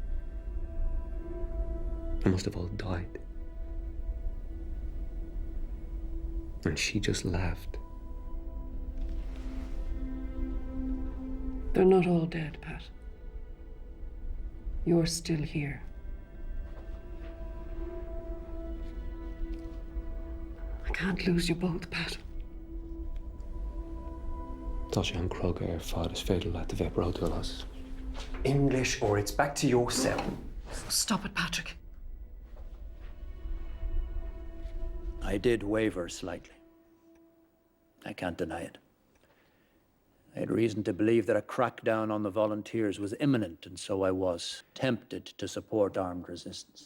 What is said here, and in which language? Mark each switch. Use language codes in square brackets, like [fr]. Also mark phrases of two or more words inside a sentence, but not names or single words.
[en] They must have all died. And she just laughed. They're not all dead, Pat. You're still here. I can't lose you both, Pat. [ga] Tá sé an cróga ar fád is féidir leat a bheith bródúlas. [en] English, or it's back to your cell. Stop it, Patrick. I did waver slightly. I can't deny it. I had reason to believe that a crackdown on the volunteers was imminent, and so I was tempted to support armed resistance.